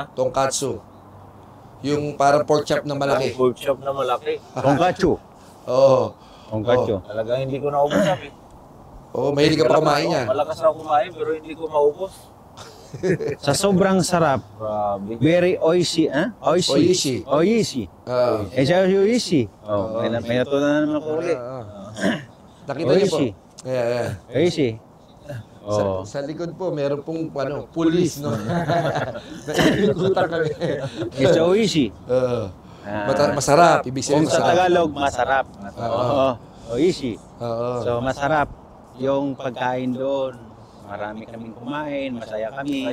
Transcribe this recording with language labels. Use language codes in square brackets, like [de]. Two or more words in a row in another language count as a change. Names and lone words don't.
[tl] Tonkatsu. Yung parang pork chop na malaki. Pork chop na malaki. Tongkatsu. Oo. Tongkatsu. Talagang hindi ko naubos, up. Oo, mahilig ka pa kumain yan. Malakas ako kumain, pero hindi ko maubos. Sa sobrang sarap, Grabe. very oishi, ah? Oishi. Oishi. Oo. Eh, siya oishi. Oh, may natutunan naman ako ulit. Nakita niyo po? Oishi. Yeah. Oishi. Sa, Oh. sa likod po, meron pong pulis, no? Naikutan kami. It's oishi. Oo. Ah, Masarap. Ibig Kung sabihin sa masarap. Tagalog, masarap. Oo. Oishi. Oo. So, masarap yung pagkain doon. Marami kaming kumain, masaya kami.